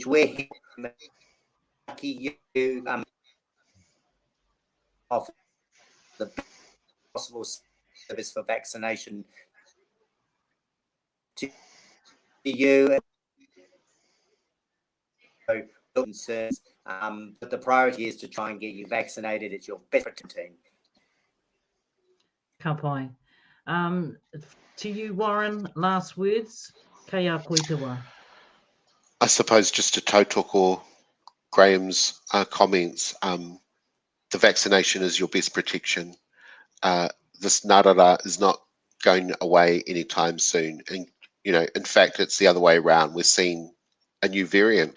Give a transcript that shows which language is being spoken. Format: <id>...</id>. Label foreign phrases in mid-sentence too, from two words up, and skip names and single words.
<en>We're here to you offer the possible service for vaccination to you. Concerns, but the priority is to try and get you vaccinated. It's your best team.</en> <mi>Ka pai.</mi> <en>To you, Warren, last words.</en> <mi>Kei a koe te wā.</mi> <en>I suppose just to tautoko Graham's comments, the vaccination is your best protection. This nārara is not going away anytime soon. And, you know, in fact, it's the other way around. We're seeing a new variant.</en>